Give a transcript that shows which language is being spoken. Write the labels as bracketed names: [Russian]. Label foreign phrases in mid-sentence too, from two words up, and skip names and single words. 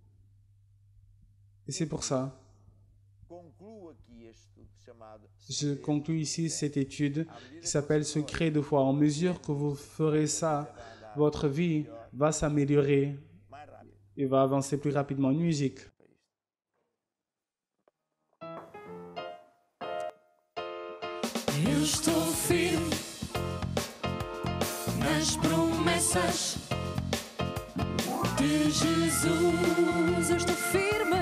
[French] Et c'est pour ça. Je conclue ici cette étude qui s'appelle Secret de foi. En mesure que vous ferez ça, votre vie va s'améliorer et va avancer plus rapidement. Une musique. [Portuguese] Eu estou firme nas promessas de Jesus. Eu estou firme.